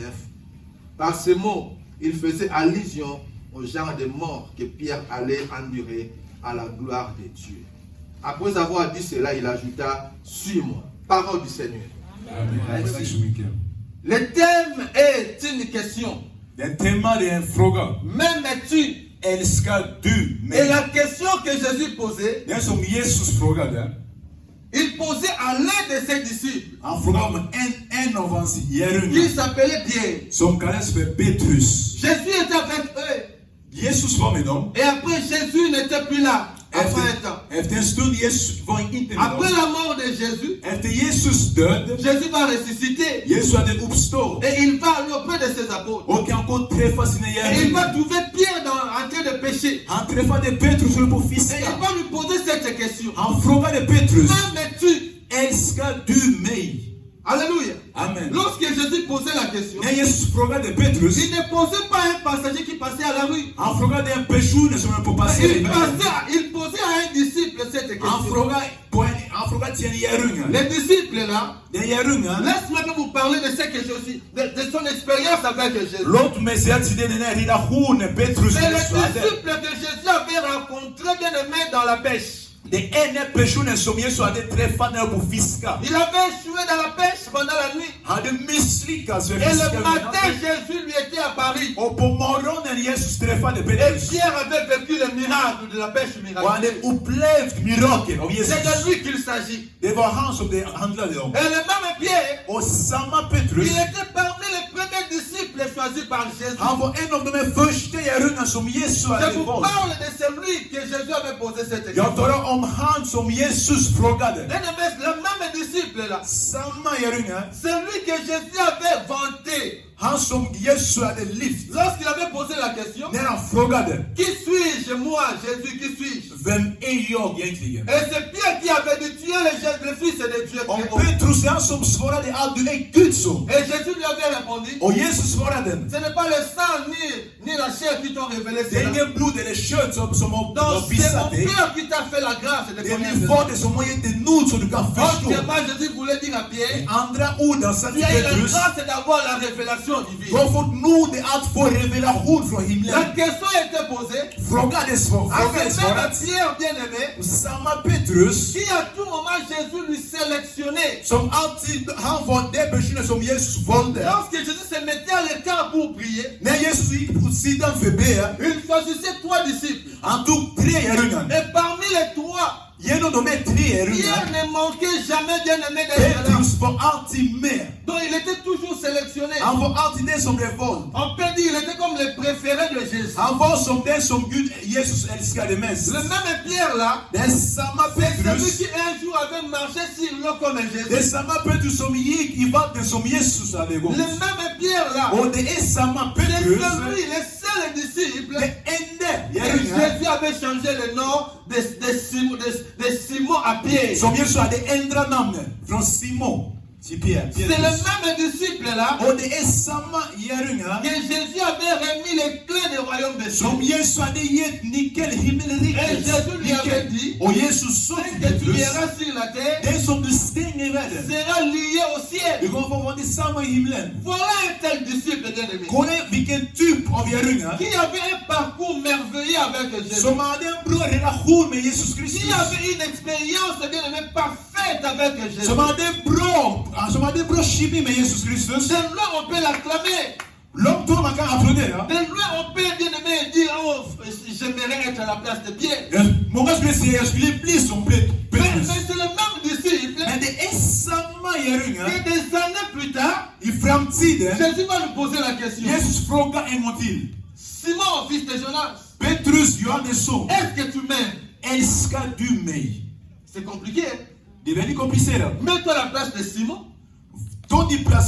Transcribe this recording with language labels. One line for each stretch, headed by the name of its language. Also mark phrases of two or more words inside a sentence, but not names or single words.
French: Par ce mot, il faisait allusion au genre de mort que Pierre allait endurer à la gloire de Dieu. Après avoir dit cela, il ajouta, suis-moi. Parole du Seigneur. Amen. Le thème est une question.
Swedish: Den tema är en fråga.
French: M'aimes-tu?
Swedish: Älskar du
French: Et
Swedish: mig?
French: la question que Jésus posait,
Swedish: Den som Jesus frågade,
French: il posait à l'un de ses disciples,
Swedish: han frågade om en av hans
French: qui
Swedish: lärjungar
French: s'appelait Pierre.
Swedish: som kallades för Petrus.
French: Jésus était avec eux.
Swedish: Jesus var med dem.
French: Et après, Jésus n'était plus là. Après un temps.
Swedish: Efter en stund Jesus var inte med
French: Après
Swedish: dem.
French: la mort de Jésus,
Swedish: Efter Jesus död,
French: Jésus va ressusciter.
Swedish: Jesus hade uppstått
French: Et il va aller auprès de ses apôtres.
Swedish: och han går träffa sina
French: Et il va
Swedish: lärjungar.
French: trouver Pierre en train de pécher.
Swedish: Han träffade Petrus och höll på att
French: Et il
Swedish: fiska.
French: va lui poser cette question.
Swedish: Han frågade Petrus,
French: M'aimes-tu?
Swedish: älskar du mig?
French: Alléluia. Amen. Lorsque Jésus posait la question,
Swedish: När Jesus frågade Petrus,
French: il ne posait pas à un passager qui passait à la rue.
Swedish: han frågade en person som höll på att passera i vägen.
French: Il posait à un disciple cette
Swedish: Han
French: question.
Swedish: frågade till en lärjunge.
French: Les disciples là,
Swedish: Den lärjungen,
French: laisse-moi vous parler de ce que Jésus, de son expérience avec Jésus.
Swedish: låt mig säga till dig den här relationen Petrus och
French: C'est le
Swedish: Jesus hade.
French: disciple que Jésus avait rencontré bien aimé dans la pêche.
Swedish: Det enda personen som Jesus hade träffat när han var på fiska.
French: Il avait échoué dans la pêche pendant la nuit.
Swedish: Hade misslyckats med
French: Et
Swedish: fisken.
French: le matin, Jésus lui était apparu.
Swedish: Och på morgonen Jesus träffade
French: Et
Swedish: Petrus.
French: Pierre avait vécu le miracle de la pêche
Swedish: Och han hade
French: miraculeuse.
Swedish: upplevt mirakel av
French: C'est
Swedish: Jesus.
French: de lui qu'il s'agit.
Swedish: Det var han som det handlade om.
French: Et le même Pierre,
Swedish: Och samma Petrus,
French: il était parmi les premiers disciples choisis par Jésus.
Swedish: han var en av de här första lärjungarna som Jesus
French: Je
Swedish: hade
French: vous
Swedish: valt.
French: parle de celui que Jésus avait posé cette
Swedish: Jag
French: question.
Swedish: talar om han som Jesus frågade.
French: Le même disciple là,
Swedish: Samma lärjunge,
French: celui que Jésus avait vanté.
Swedish: han som Jesus hade lyft.
French: Lorsqu'il avait posé la question,
Swedish: När han frågade,
French: qui suis-je moi, Jésus, qui suis-je?
Swedish: vem är jag egentligen?
French: Et c'est Pierre qui avait dit, tu es le fils de Dieu.
Swedish: Och Petrus är han som svarade att du är Guds son.
French: Et Jésus lui avait répondu,
Swedish: Och Jesus svarade,
French: ce n'est pas le sang ni la chair qui t'ont révélé
Swedish: det är
French: cela.
Swedish: ingen blod eller kött som har
French: Donc c'est
Swedish: visat
French: mon
Swedish: dig.
French: Père qui t'a fait la grâce de
Swedish: Det är
French: connaître
Swedish: min
French: cela.
Swedish: fader som har gett dig nåd så du kan förstå.
French: Autrement, Jésus voulait dire à Pierre,
Swedish: Andra ord han sa
French: tu
Swedish: till
French: as eu la
Swedish: Petrus,
French: grâce d'avoir la révélation
Swedish: du
French: divine.
Swedish: har fått nåd att få revelation från
French: La
Swedish: himlen.
French: question était posée
Swedish: Fråga
French: à ce même
Swedish: svarat.
French: Pierre bien-aimé,
Swedish: Samma Petrus
French: qui à tout moment Jésus lui sélectionnait.
Swedish: som alltid, han var den personen som Jesus valde.
French: Lorsque Jésus se mettait à l'écart pour prier,
Swedish: När Jesus gick på sidan för be,
French: il choisissait 3 disciples.
Swedish: han tog 3 lärjungar.
French: Et parmi les 3,
Swedish: Genom de här 3
French: Pierre
Swedish: lärjungarna,
French: ne manquait jamais bien-aimé d'être là.
Swedish: Petrus var alltid med.
French: Donc il était toujours sélectionné.
Swedish: Han var alltid den som blev vald.
French: On peut dire qu'il était comme le préféré de Jésus.
Swedish: Han var som den som Gud, Jesus älskade mest.
French: Le même Pierre là,
Swedish: Den samma
French: c'est celui
Swedish: Petrus,
French: qui un jour avait marché sur l'eau comme
Swedish: det är
French: Jésus.
Swedish: samma Petrus som gick i vatten som Jesus hade
French: Le
Swedish: gått.
French: même Pierre là,
Swedish: Och det är samma
French: c'est
Swedish: Petrus,
French: celui, le seul disciple,
Swedish: det enda
French: et
Swedish: lärjungar
French: Jésus avait changé le nom de Simon à Pierre.
Swedish: som Jesus hade ändrat namnet från Simon till Pierre.
French: C'est le même disciple là
Swedish: Och det är samma lärjungar
French: que Jésus avait remis les clés du royaume de
Swedish: som
French: Dieu.
Swedish: Jesus hade gett nyckeln,
French: Et
Swedish: himmelrikets
French: Jésus lui avait
Swedish: nyckel.
French: dit,
Swedish: Och Jesus sa
French: ce
Swedish: till
French: que tu
Swedish: Petrus,
French: verras sur la terre
Swedish: det som du stänger i världen,
French: sera lié au ciel.
Swedish: det kommer att vara detsamma i himlen.
French: Voilà un tel disciple bien-aimé
Swedish: Kolla vilken typ av lärjungar
French: qui avait un parcours merveilleux avec Jésus.
Swedish: som hade en bra relation med Jesus
French: Qui
Swedish: Kristus.
French: avait une expérience bien-aimé parfaite avec Jésus.
Swedish: Som hade en bra kemi med Jesus Kristus.
French: De loin on peut l'acclamer.
Swedish: Långt om man kan applådera.
French: De loin on peut bien-aimé dire, oh, j'aimerais être à la place de Pierre.
Swedish: Många skulle säga jag skulle bli som
French: Mais
Swedish: Petrus.
French: c'est le même disciple
Swedish: Men det är samma lärjungar.
French: que des années plus tard,
Swedish: I framtiden,
French: Jésus va lui poser la question.
Swedish: Jesus frågar en gång till.
French: Simon, fils de Jonas,
Swedish: Petrus, Johannes son,
French: est-ce que tu m'aimes?
Swedish: älskar du mig?
French: C'est compliqué. Hein?
Swedish: Det är väldigt komplicerat.
French: Mets-toi à la place de Simon
Swedish: Ta din plats för